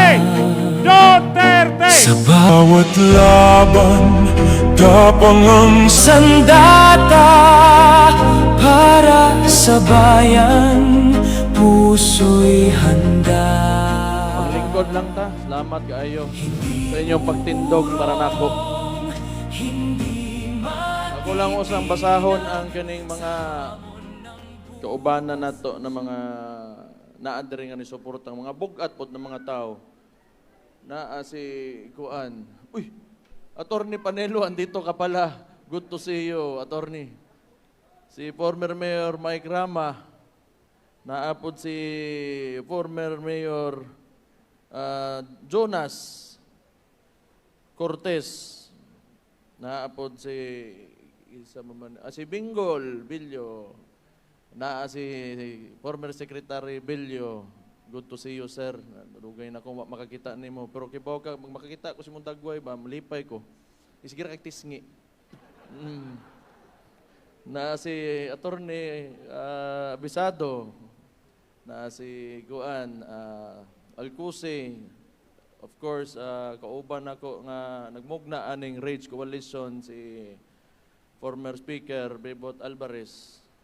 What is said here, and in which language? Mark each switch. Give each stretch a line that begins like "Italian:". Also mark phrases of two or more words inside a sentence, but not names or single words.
Filipino: Duterte! Sa bawat laban, tapang ang sandata. Para sa bayan, puso'y handa. Maglingkod lang ta.
Cebuano: Salamat kaayo sa inyong pagtindog para nako. Ako lang usang basahon ang kaning mga kaubanan nato na mga naadiri nga ni suportang mga bugat pod ng mga tao. Naa si Kuan. Uy,
Filipino: Attorney Panelo, andito ka pala.
English: Good to see you, Attorney.
Cebuano: Si former Mayor Mike Rama. Naapod si former Mayor Jonas Cortez. Naapod si si Bingol Bilyo. Si former Secretary Bilyo.
English: Good to see you, sir.
Cebuano: Dugay na ko makakita nimo, pero kibaw ka makakita ko si mong dagway ba, malipay ko. Sige ra kay tisngi. Na si Attorney Abisado, na si Guan Alcuse,
English: of course,
Cebuano: kauban ako nga nagmugna aning Rage Coalition, si former Speaker Bebot Alvarez.